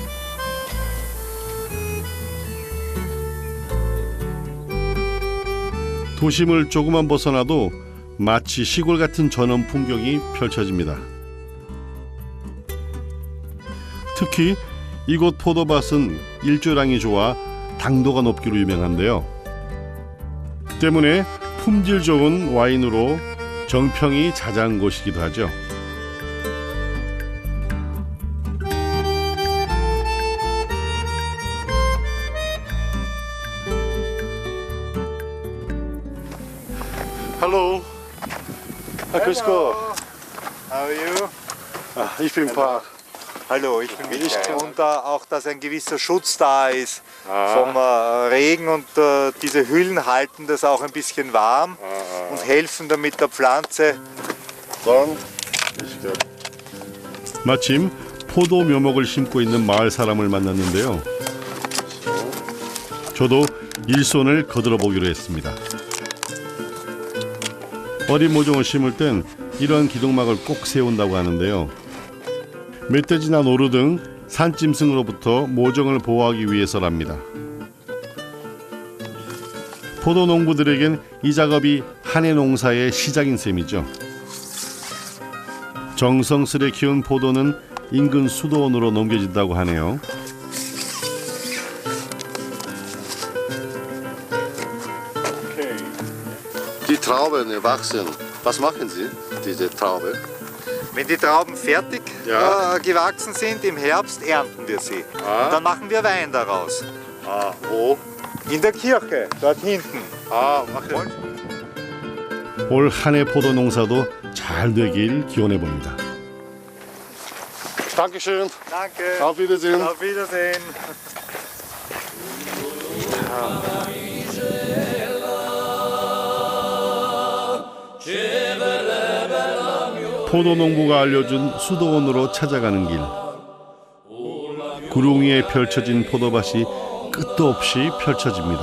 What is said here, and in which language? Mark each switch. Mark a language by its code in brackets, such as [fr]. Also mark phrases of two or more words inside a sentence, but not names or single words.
[ko] 도심을 조금만 벗어나도 마치 시골 같은 전원 풍경이 펼쳐집니다. 특히 이곳 포도밭은 일조량이 좋아 당도가 높기로 유명한데요. 때문에 품질 좋은 와인으로 정평이 자자한 곳이기도 하죠. [de] Hallo. Grüß Gott. [en] How are you? [de] Ich bin Park. Hallo, ich bin Michael. Und auch, dass ein gewisser Schutz da ist vom Regen und diese Hüllen halten das auch ein bisschen warm und helfen damit der Pflanze. [ko] 마침 포도 묘목을 심고 있는 마을 사람을 만났는데요. 저도 일손을 거들어 보기로 했습니다. 어린 모종을 심을 땐 이런 기둥막을 꼭 세운다고 하는데요. 멧돼지나 노루 등 산짐승으로부터 모종을 보호하기 위해서랍니다. 포도 농부들에겐 이 작업이 한 해 농사의 시작인 셈이죠. 정성스레 키운 포도는 인근 수도원으로 넘겨진다고 하네요. [de] Die Trauben erwachsen. Was machen Sie, diese Traube? Wenn die Trauben fertig gewachsen sind, im Herbst ernten wir sie. Und dann machen wir Wein daraus. Wo? In der Kirche, dort hinten. Okay. [ko] 올 한 해 포도 농사도 잘 되길 기원해 봅니다. [de] Dankeschön. Danke. Auf Wiedersehen. Auf Wiedersehen. [ko] 포도 농부가 알려준 수도원으로 찾아가는 길. 구름 위에 펼쳐진 포도밭이 끝도 없이 펼쳐집니다.